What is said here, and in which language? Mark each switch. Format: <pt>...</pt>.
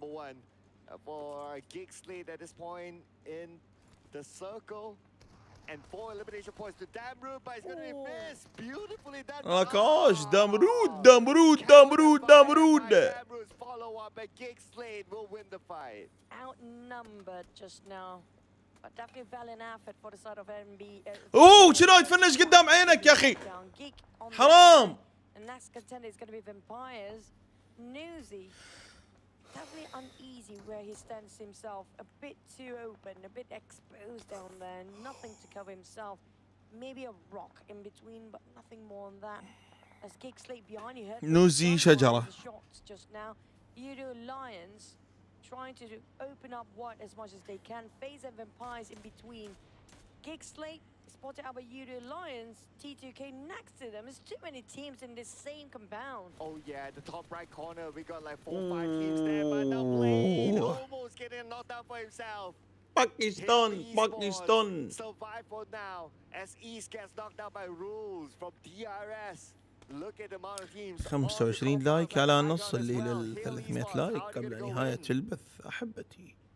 <en>being #1 for GEEK SLATE at this point in the circle, and 4 elimination points to Damrud, but it's gonna be missed. Beautifully done. Gosh, Damrud. up, and GEEK SLATE will win the fight. Outnumbered just now. But definitely valiant effort for the side of NB.</en> <ar>اوه شنو يتفنش قدام عينك يا اخي حرام.</ar> <en>The next contender is going to be Vampires. Newsy. Definitely uneasy where he stands himself. A bit too open, a bit exposed down there. Nothing to cover himself. Maybe a rock in between, but nothing more than that. As GEEK SLATE behind you heard</en> <ar>نوزي شجرة.</ar> <en>shots just now. YOODO Lions trying to open up wide as much as they can. FaZe and Vampires in between. GEEK SLATE spotted out by YOODO Lions. T2K next to them. There's too many teams in this same compound. Oh yeah, the top right corner, we got like 4 or 5 teams there, but the Blade almost getting knocked out for himself. Pakistan. Survive for now as East gets knocked out by Rules from DRS. Look at the amount of teams.</en> <ar>25 لايك على نص اللي لل 300 لايك قبل نهاية البث أحبتي.</ar>